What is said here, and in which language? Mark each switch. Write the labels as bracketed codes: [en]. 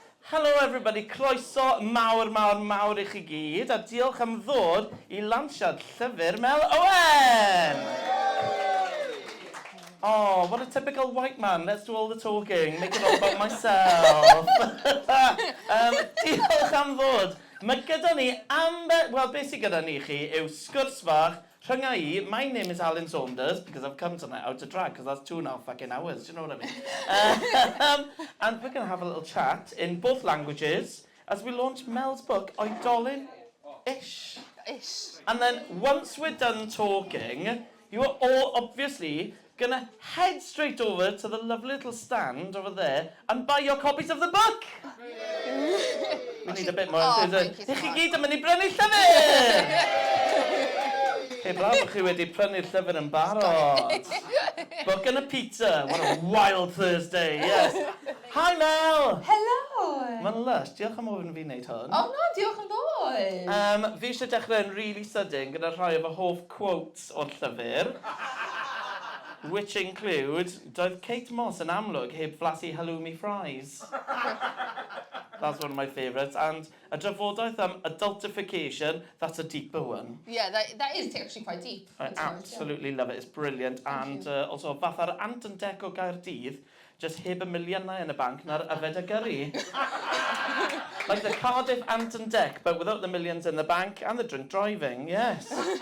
[en] Hello everybody, [cy] croeso mawr i chi gyd, a diolch am ddod I lawnsiad llyfr Mel Owen! [en] Oh, what a typical white man. Let's do all the talking. Make it all about myself. [cy] Diolch am ddod. Mae gyda ni well, beth sydd gyda ni chi yw sgwrs fach rhwng I. [en] My name is Alan Saunders, because I've come tonight out to drag, because that's 2.5 fucking hours, do you know what I mean? And we're going to have a little chat in both languages as we launch Mel's book, Oedolyn. Ish. And then once we're done talking, you are all obviously going to head straight over to the lovely little stand over there and buy your copies of the book. We need a bit more enthusiasm. [cy] I chi gyd yn mynd I brynu llyfr! Braf o'ch chi wedi prynu'r llyfr yn barod. [en] Book and a pizza. What a wild Thursday, yes. Hi Mel! Hello! [cy] Mae'n lush, diolch am ofyn fi wneud hwn. [en] Oh no, [cy] diolch am ddod. Fi eisiau dechrau'n really sydyn gyda rhai o fy hoff quotes o'r llyfr. [en] Which include, [cy] doedd Kate Moss yn amlwg heb flasu halloumi fries. [en] That's one of my favourites. And [cy] a drafodaeth am adultification, [en] that's a deeper one. Yeah, that is actually quite deep. I absolutely love it, it's brilliant. And also, [cy] fath ar ant yn dec o Gaerdydd, just heb y miliynau yn y banc na'r yfed y gyrru. [en] Like the Cardiff ant and deck, but without the millions in the bank and the drink driving, yes.